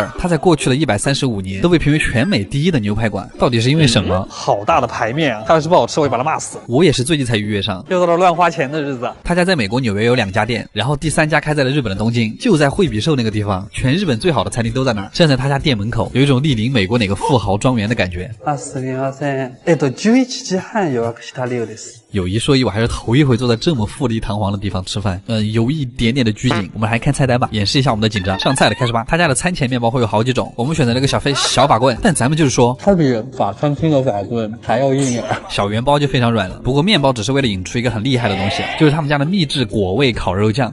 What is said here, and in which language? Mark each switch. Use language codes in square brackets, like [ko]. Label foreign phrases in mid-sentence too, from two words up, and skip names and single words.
[zh] 他在过去的135年都被评为全美第一的牛排馆，到底是因为什么？好大的排面啊！他要是不好吃，我会把他骂死。我也是最近才预约上，又到了乱花钱的日子。他家在美国纽约有2家店，然后第3家开在了日本的东京，就在惠比寿那个地方，全日本最好的餐厅都在那儿。站在他家店门口，有一种莅临美国哪个富豪庄园的感觉。 [ja] すみません。11時半予約した量です。 [zh] 有一说一，我还是头一回坐在这么富丽堂皇的地方吃饭，有一点点的拘谨。我们来看菜单吧，演示一下我们的紧张。上菜了，开始吧。他家的餐前面包会有好几种，我们选择了一个小法棍，但咱们就是说，它比法餐厅的法棍还要硬一点。小圆包就非常软了，不过面包只是为了引出一个很厉害的东西，就是他们家的秘制果味烤肉酱。